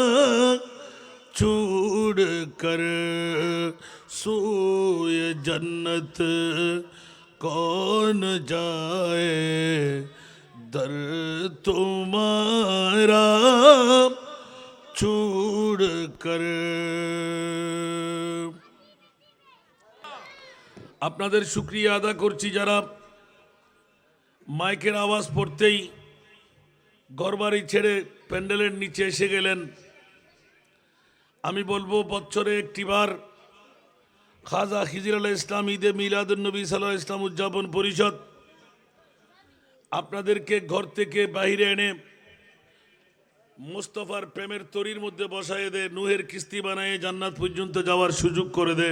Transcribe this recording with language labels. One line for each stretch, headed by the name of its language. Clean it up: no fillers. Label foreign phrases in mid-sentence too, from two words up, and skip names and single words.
Urdu: چھوڑ کر سوئے جنت کون جائے در تمہارا چھوڑ کر
Bangla: আপনাদের শুকরিয়া আদা করছি যারা মাইকের আওয়াজ পড়তেই ঘরবাড়ি ছেড়ে প্যান্ডেলের নিচে এসে গেলেন। আমি বলবো বছরে একটিবার খাজা খিজির আলাইহিস ইসলাম ঈদে মিলাদুন্নবী সাল্লাল্লাহু আলাইহি ইসলাম উদযাপন পরিষদ আপনাদেরকে ঘর থেকে বাইরে এনে মুস্তফার প্রেমের তরির মধ্যে বসায় দে, নূহের কিস্তি বানায় জান্নাত পর্যন্ত যাওয়ার সুযোগ করে দে।